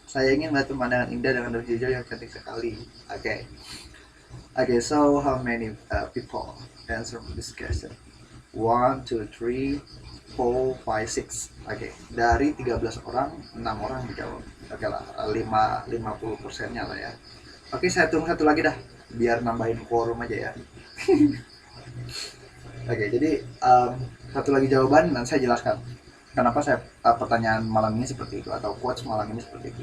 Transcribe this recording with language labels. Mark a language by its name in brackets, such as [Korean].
[Indonesian] Saya ingin melihat pemandangan indah dengan daun hijau yang cantik sekali. Oke. [English] Oke, so how many people answer this question? [Indonesian] 1, 2, 3, 4, 5, 6. Oke, dari 13 orang, 6 orang dijawab. Oke lah, 50%-nya lah ya. Oke, saya tunggu satu lagi dah, biar nambahin quorum aja ya. Oke, jadi satu lagi jawaban, dan saya jelaskan kenapa saya pertanyaan malam ini seperti itu, atau quotes malam ini seperti itu.